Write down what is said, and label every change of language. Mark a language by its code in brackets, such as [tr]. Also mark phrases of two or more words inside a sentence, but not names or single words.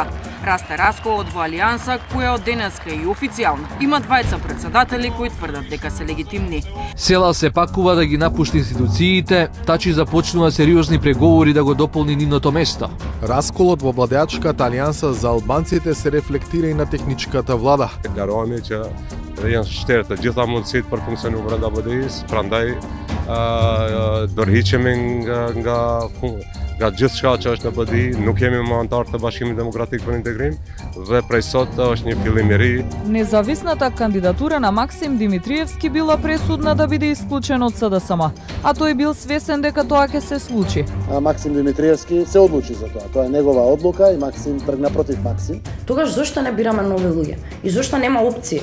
[mk] Расте расколот во Алијанса која од денеска и официјално има двајца председатели кои тврдат дека се легитимни. Села се пакува да ги напушти институциите, тачи започнува сериозни преговори да го дополни нивното место. Расколот во владеачката Алијанса за албанците се рефлектира и на техничката влада. [sq] Гароами që janë shtërë të gjitha mundësitë për funksionim brenda BDI-s, prandaj dorëhiqemi nga gjithçka që është në BDI, nuk jemi më antar të Bashkimit Demokratik për Integrim dhe prej sot është një fillim i ri. [mk] Независната кандидатура на Максим Димитриевски била пресудна да биде исклучен од СДСМ, а тој бил свесен дека тоа ќе се случи. Максим Димитриевски се одлучи за тоа. Тоа е негова одлука и Максим тргна против Максим. Тогаш зошто не бираме нови луѓе? И зошто нема опции?